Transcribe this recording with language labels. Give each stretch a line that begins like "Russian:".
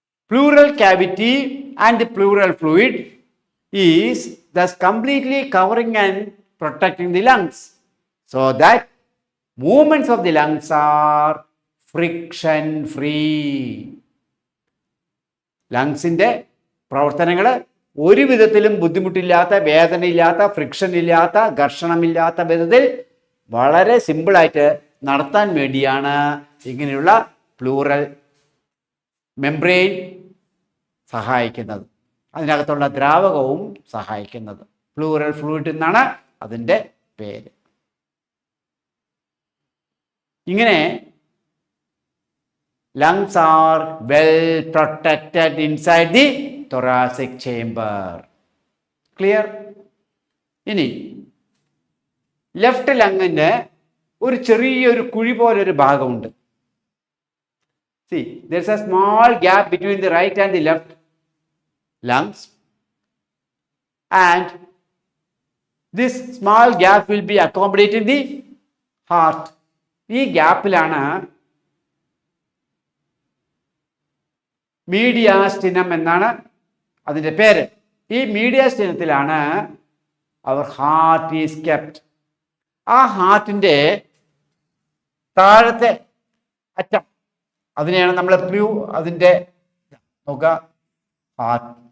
English: Pleural cavity and the pleural fluid is thus completely covering and protecting the lungs, so that movements of the lungs are friction free.
Malayalam: ലങ്സിൻ്റെ പ്രവർത്തനങ്ങൾ ഒരു വിധത്തിലും ബുദ്ധിമുട്ടില്ലാത്ത, വേദനയില്ലാത്ത, friction ഇല്ലാത്ത, ഘർഷണമില്ലാത്ത വിധത്തിൽ വളരെ സിമ്പിളായിട്ട് നടത്താൻ വേണ്ടിയാണ് ഇങ്ങനെയുള്ള പ്ലൂറൽ മെംബ്രെയിൻ സഹായിക്കുന്നത്, അതിനകത്തുള്ള ദ്രാവകവും സഹായിക്കുന്നത്. പ്ലൂറൽ ഫ്ലൂയിഡ് എന്നാണ് അതിൻ്റെ പേര്.
English: ഇങ്ങനെ lungs are well protected inside the thoracic chamber. Clear?
Malayalam: ഇനി ലെഫ്റ്റ് ലങ്ങിന് ഒരു ചെറിയൊരു കുഴി പോലൊരു ഭാഗമുണ്ട്.
English: See, there's a small gap between the right and the left lungs, and this small gap will be accommodating the heart.
Malayalam: ഈ ഗ്യാപ്പിലാണ് മീഡിയാസ്റ്റിനം എന്നാണ് അതിൻ്റെ പേര്. ഈ മീഡിയാസ്റ്റിനത്തിലാണ്
English: അവർ heart is kept.
Malayalam: ആ ഹാർട്ടിൻ്റെ താഴത്തെ അറ്റം അതിനെയാണ് നമ്മൾ അതിൻ്റെ നോക്കുക, ഹാർട്ട്.